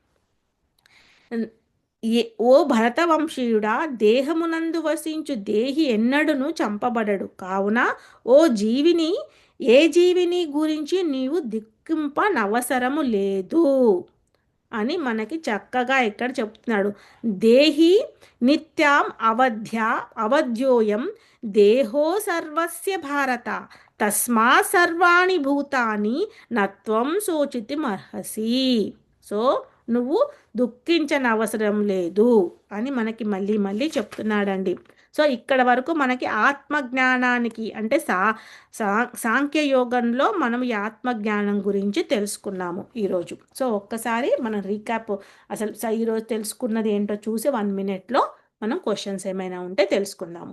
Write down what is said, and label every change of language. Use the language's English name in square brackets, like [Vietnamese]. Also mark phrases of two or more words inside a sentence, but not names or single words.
[Telugu] ఓ భరతవంశీయుడా, దేహమునందు వసించు దేహి ఎన్నడును చంపబడడు. కావున ఏ జీవిని గురించి నీవు దిక్కింపనవసరము లేదు అని మనకి చక్కగా ఇక్కడ చెప్తున్నాడు. [Sanskrit] దేహి నిత్యాం అవధ్యోయం దేహో సర్వస్య భారత తస్మా సర్వాణి భూతాని నత్వం శోచితుమర్హసి. [Telugu] సో నువ్వు దుఃఖించనవసరం లేదు అని మనకి మళ్ళీ మళ్ళీ చెప్తున్నాడండి. సో ఇక్కడ వరకు మనకి ఆత్మజ్ఞానానికి అంటే సాంఖ్యయోగంలో మనం ఈ ఆత్మజ్ఞానం గురించి తెలుసుకున్నాము ఈరోజు. సో ఒక్కసారి మనం రీక్యాప్, అసలు ఈరోజు తెలుసుకున్నది ఏంటో చూసి 1 minute మనం క్వశ్చన్స్ ఏమైనా ఉంటే తెలుసుకుందాము.